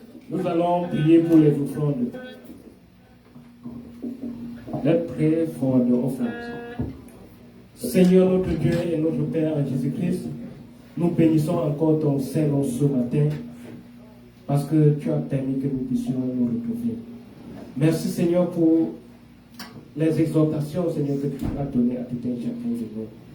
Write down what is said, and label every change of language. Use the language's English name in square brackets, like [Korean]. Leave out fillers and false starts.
[French] Nous allons prier pour les offrandes. [English] Let's pray for the offerings. [French] Seigneur notre Dieu et notre Père Jésus-Christ, nous bénissons encore ton Saint-Nom ce matin parce que tu as permis que nous puissions nous retrouver. Merci Seigneur pour les exhortations, Seigneur, que tu as données à tout un chacun de nous.